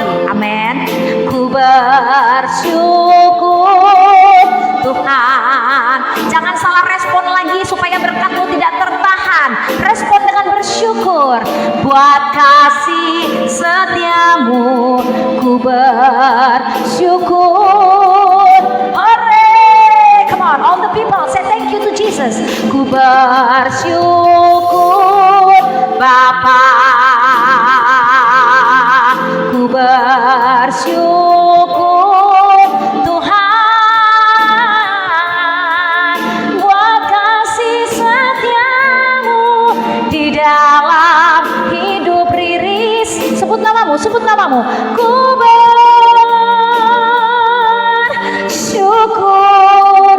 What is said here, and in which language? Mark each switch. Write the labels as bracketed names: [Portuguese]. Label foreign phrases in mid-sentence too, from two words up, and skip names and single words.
[Indonesian] Amin. Ku bersyukur Tuhan. Jangan salah respon lagi supaya berkat-Mu tidak tertahan. Respon dengan bersyukur. Buat kasih setiamu ku bersyukur. Hore, [English] come on, all the people say thank you to Jesus. [Indonesian] Ku bersyukur Bapa, ku bersyukur Tuhan, buat kasih setiamu di dalam hidup Riris. Sebut namamu, ku bersyukur.